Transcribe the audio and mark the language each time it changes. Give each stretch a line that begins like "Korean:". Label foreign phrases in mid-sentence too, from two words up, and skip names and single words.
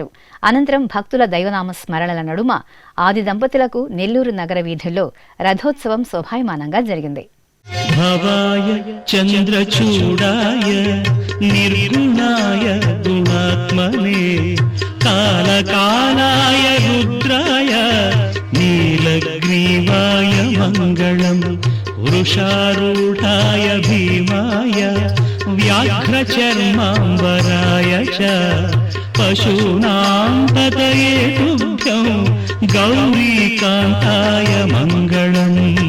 Telugu: అనంతరం భక్తుల దైవనామ స్మరణల నడుమ ఆది దంపతులకు నెల్లూరు నగర వీధుల్లో రథోత్సవం శోభాయమానంగా జరిగింది.
Sanskrit: భవాయ చంద్రచూడాయ నిర్గుణాయ గుణాత్మనే कालकालाय रुद्राय नीलग्रीवाय मङ्गलम् वृषारूढाय भीमाय व्याघ्रचर्माम्बराय च पशूनां पतये तुभ्यं गौरीकान्ताय मङ्गलम्